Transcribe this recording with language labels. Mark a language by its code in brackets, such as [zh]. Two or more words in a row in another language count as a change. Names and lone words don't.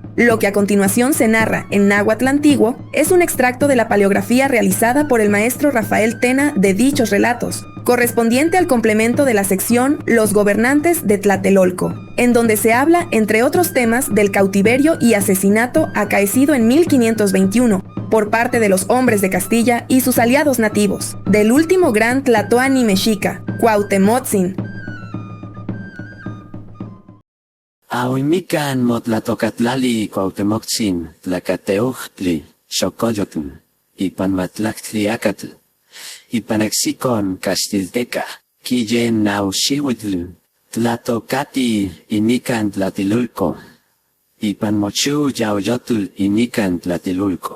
[es] Lo que a continuación se narra en náhuatl antiguo es un extracto de la paleografía realizada por el maestro Rafael Tena de dichos relatos, correspondiente al complemento de la sección Los gobernantes de Tlatelolco, en donde se habla, entre otros temas, del cautiverio y asesinato acaecido en 1521 por parte de los hombres de Castilla y sus aliados nativos, del último gran tlatoani mexica, Cuauhtemotzin. [nah] Ahuymican motlatocatlali Cuauhtemotzin, Tlacateuchtli, Xocoyotl, Ipanmatlactliacatl, Ipanaxicon Castilteca, Quillen Nauxihuitl, Tlatocati inican Tlatilulco, Ipanmochu Yaoyotl inican Tlatilulco.